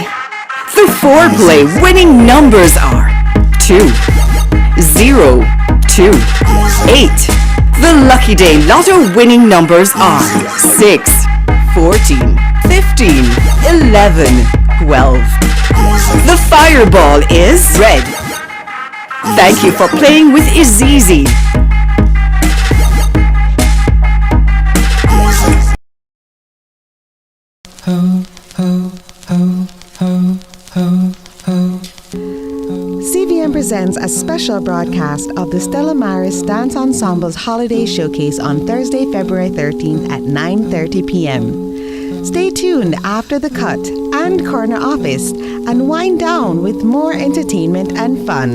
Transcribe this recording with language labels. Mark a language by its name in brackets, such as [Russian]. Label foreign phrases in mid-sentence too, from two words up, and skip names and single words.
[English] The four-play winning numbers are 2, 0, 2, 8. The Lucky Day Lotto winning numbers are 6, 14, 15, 11, 12. The fireball is red. Thank you for playing with Izizi. Ho, ho, ho, ho, ho, ho. CVM presents a special broadcast of the Stella Maris Dance Ensemble's Holiday Showcase on Thursday, February 13th at 9:30 p.m. Stay tuned after the cut and corner office and wind down with more entertainment and fun.